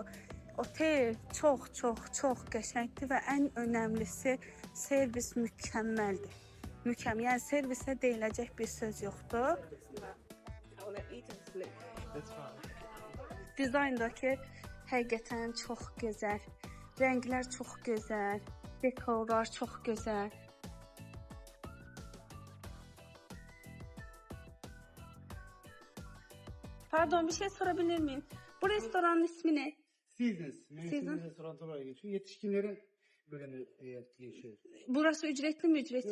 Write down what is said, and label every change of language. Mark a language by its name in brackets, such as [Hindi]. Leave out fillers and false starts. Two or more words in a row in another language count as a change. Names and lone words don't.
[Azerbaijani] Otel çox qəşəngdir və ən önəmlisi servis mükəmməldir. Yəni servisə deyiləcək bir söz yoxdur. Dizayndakı həqiqətən çox gözəl, rənglər çox gözəl, dekorlar çox gözəl. [Turkish] Pardon, bir şey sorabilir miyim? Bu restoranın ismi ne? Seasons restoran olarak geçiyor. Yetişkinlerin bölümü geçiyor. Burası ücretli mi, ücretsiz?